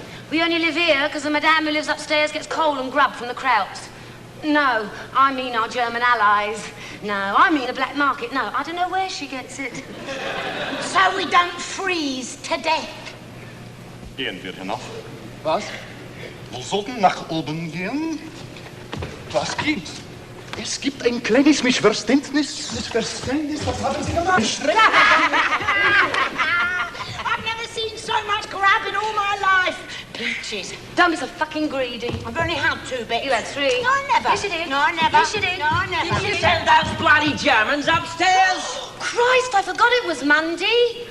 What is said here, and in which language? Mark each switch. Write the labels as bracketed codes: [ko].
[en] We only live here because the madame who lives upstairs gets coal and grub from the Krauts. No, I mean our German allies. No, I mean the black market. No, I don't know where she gets it. So we don't freeze to death. [de] Gehen wir hinauf. Was? Wir sollten nach oben gehen. Was gibt's? Es gibt ein kleines Missverständnis. Missverständnis? Was haben Sie gemacht? [en] I've never seen so much grab in all my life. Peaches. Don't be so fucking greedy. I've only had 2 bits. You had 3. No, I never. Yes, you did. No, I never. Yes, you did. No, I never. Yes, you did. Send those bloody Germans upstairs. Christ, I forgot it was Monday.